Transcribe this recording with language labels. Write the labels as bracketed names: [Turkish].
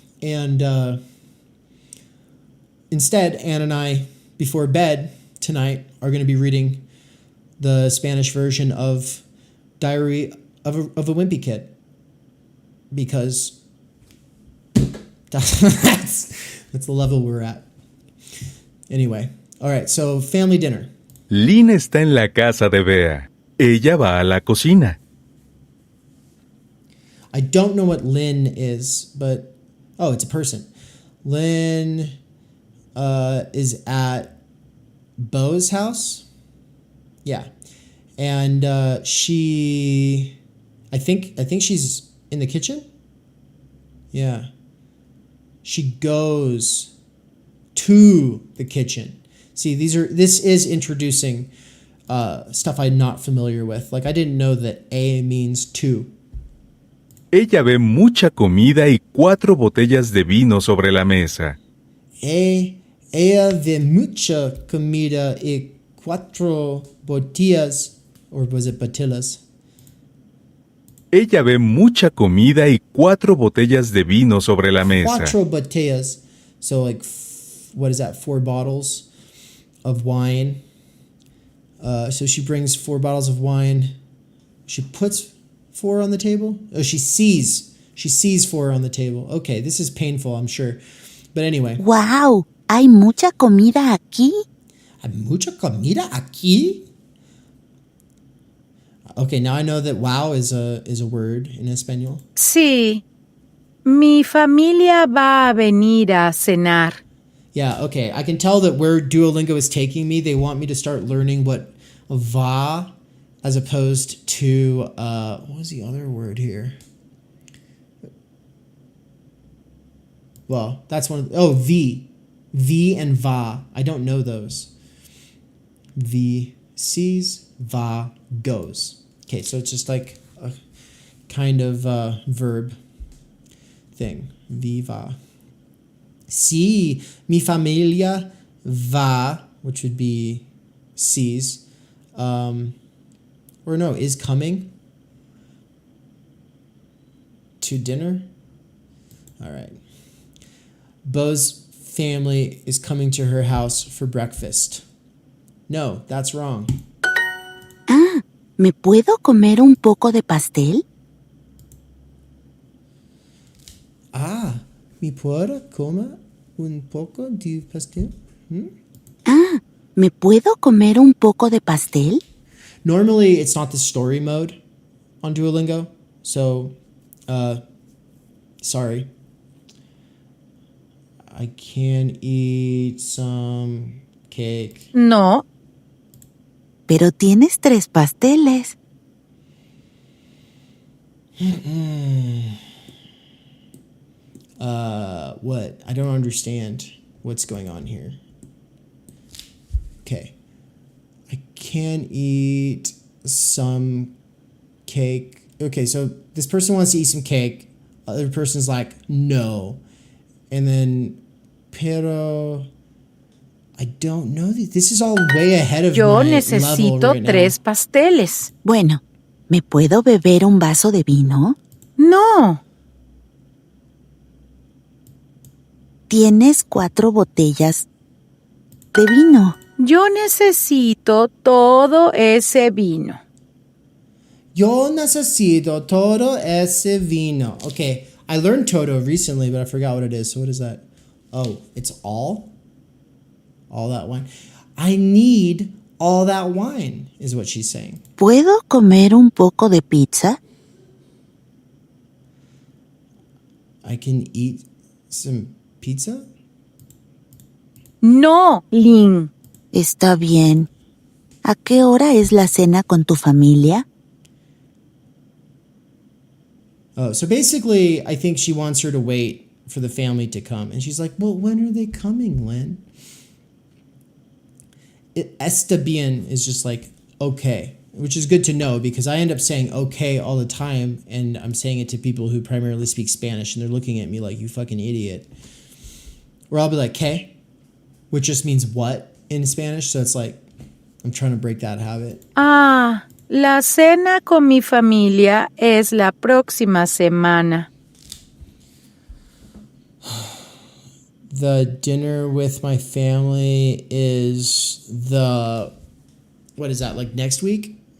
[English] And instead, Anne and I, before bed tonight, are going to be reading the Spanish version of Diary of a Wimpy Kid. Because that's the level we're at. Anyway, all right, so family dinner. [Spanish] Lynn está en la casa de Bea. Ella va a la cocina. [English] I don't know what Lynn is, but it's a person. Lynn is at Beau's house. Yeah. And I think she's in the kitchen. Yeah. She goes to the kitchen. See, this is introducing stuff I'm not familiar with. Like, I didn't know that a means to. [Spanish] Ella ve mucha comida y 4 botellas de vino sobre la mesa. Ella ve mucha comida y 4 botellas, [English] or was it [Spanish] botellas? Ella ve mucha comida y 4 botellas de vino sobre la mesa. [English] 4 botellas. So like, what is that? 4 bottles of wine. So she brings 4 bottles of wine. She puts 4 on the table. Oh, she sees 4 on the table. Okay, this is painful, I'm sure. But anyway. [Spanish] Wow, hay mucha comida aquí. ¿Hay mucha comida aquí? [English] Okay, now I know that wow is a word in Espanol. [Spanish] Sí, mi familia va a venir a cenar. [English] Yeah, okay. I can tell that where Duolingo is taking me, they want me to start learning what va as opposed to, what was the other word here? Well, that's one of, V. V and va. I don't know those. V sees, va goes. Okay, so it's just like a kind of verb thing. Viva. [Spanish] Si mi familia va, [English] which would be sees, or no, is coming to dinner. All right. Bo's family is coming to her house for breakfast. No, that's wrong. [Spanish] Ah, ¿me puedo comer un poco de pastel? Ah, ¿me puedo comer un poco de pastel? Ah, ¿me puedo comer un poco de pastel? [English] Normally, it's not the story mode on Duolingo, so, sorry. I can eat some cake. [Spanish] No, Pero tienes 3 pasteles. [English] What? I don't understand what's going on here. Okay. I can eat some cake. Okay, so this person wants to eat some cake. Other person's like, no. And then, pero, I don't know. This is all way ahead of [Spanish] yo [English] my [Spanish] necesito [English] level right [Spanish] 3 [English] now. [Spanish] pasteles. Bueno, ¿me puedo beber un vaso de vino? No, Tienes 4 botellas de vino. yo necesito todo ese vino. Yo necesito todo ese vino. [English] Okay, I learned todo recently, but I forgot what it is. So what is that? Oh, it's all? All that wine. I need all that wine, is what she's saying. [Spanish] ¿Puedo comer un poco de pizza? [English] I can eat some pizza? [Spanish] No, Lynn. Está bien. ¿A qué hora es la cena con tu familia? [English] Oh, so basically, I think she wants her to wait for the family to come. And she's like, well, when are they coming, Lynn? [Spanish] Está bien [English] is just like, okay, which is good to know because I end up saying okay all the time. And I'm saying it to people who primarily speak Spanish and they're looking at me like, you fucking idiot. Or I'll be like, ¿qué? Which just means what in Spanish. So it's like, I'm trying to break that habit. [Spanish] Ah, la cena con mi familia es la próxima semana. [English] The dinner with my family is what is that, like next week?